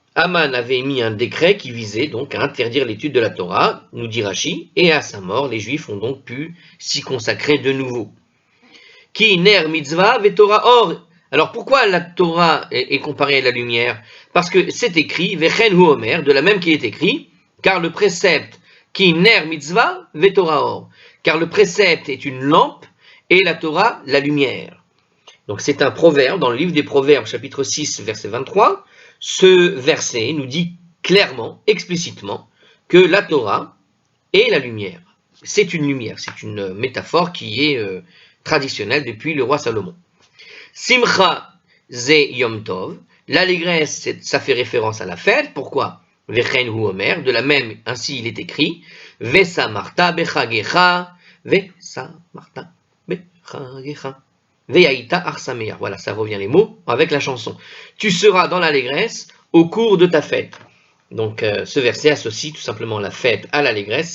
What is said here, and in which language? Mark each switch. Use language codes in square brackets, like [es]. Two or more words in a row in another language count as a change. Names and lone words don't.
[fr] Haman avait émis un décret qui visait donc à interdire l'étude de la Torah, nous dit Rashi, et à sa mort, les Juifs ont donc pu s'y consacrer de nouveau. [he] כי נר מצוה ותורה אור. [fr] Alors, pourquoi la Torah est comparée à la lumière? Parce que c'est écrit, [he] וכן הוא אומר, [fr] de la même qu'il est écrit, car le précepte [he] כי נר מצוה ותורה אור. [fr] Car le précepte est une lampe et la Torah la lumière. Donc c'est un proverbe dans le livre des Proverbes, chapitre 6, verset 23. Ce verset nous dit clairement, explicitement, que la Torah est la lumière. C'est une lumière, c'est une métaphore qui est traditionnelle depuis le roi Salomon. [he] שמחה זה יום טוב, [fr] l'allégresse, ça fait référence à la fête. Pourquoi? [he] וכן הוא אומר, [fr] de la même, ainsi il est écrit, [he] ושמחת בחגך ושמחת בחגך והיית אך שמח. [fr] Voilà, ça revient les mots avec la chanson. Tu seras dans l'allégresse au cours de ta fête. Donc ce verset associe tout simplement la fête à l'allégresse.